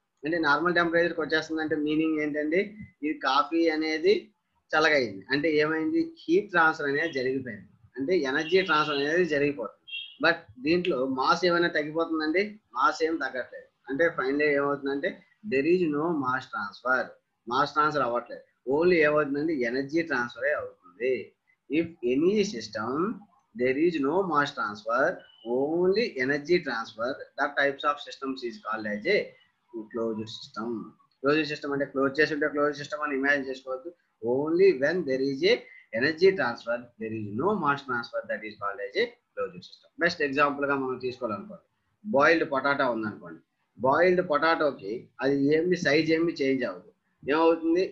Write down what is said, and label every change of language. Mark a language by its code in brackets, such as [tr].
[te] అంటే నార్మల్ టెంపరేచర్కి వచ్చేస్తుంది అంటే మీనింగ్ ఏంటండి? ఇది కాఫీ అనేది చల్లగైంది అంటే ఏమైంది? హీట్ ట్రాన్స్ఫర్ అనేది జరిగిపోయింది. అంటే ఎనర్జీ ట్రాన్స్ఫర్ అనేది జరిగిపోతుంది. బట్ దీంట్లో మాస్ ఏమైనా తగ్గిపోతుందండి? మాస్ ఏం తగ్గట్లేదు. అంటే ఫైనల్ ఏమవుతుందంటే [en] There is no mass transfer. [te] Mass transfer అవ్వట్లేదు. ఓన్లీ ఏమవుతుందండి? ఎనర్జీ ట్రాన్స్ఫర్ అవుతుంది. [en] If any system there is no mass transfer, only energy transfer, that types of systems is called as a closed system. Closed system [te] అంటే close చేసి ఉంటే closed system అని imagine చేసుకోవద్దు. [en] Only when there is a energy transfer, there is no mass transfer, that is called as a closed system. [te] Best example గా మనం తీసుకోవాలనుకోండి, boiled potato ఉందనుకోండి. Boiled పొటాటోకి అది ఏమి సైజ్ ఏమి చేంజ్ అవ్వదు. ఏమవుతుంది?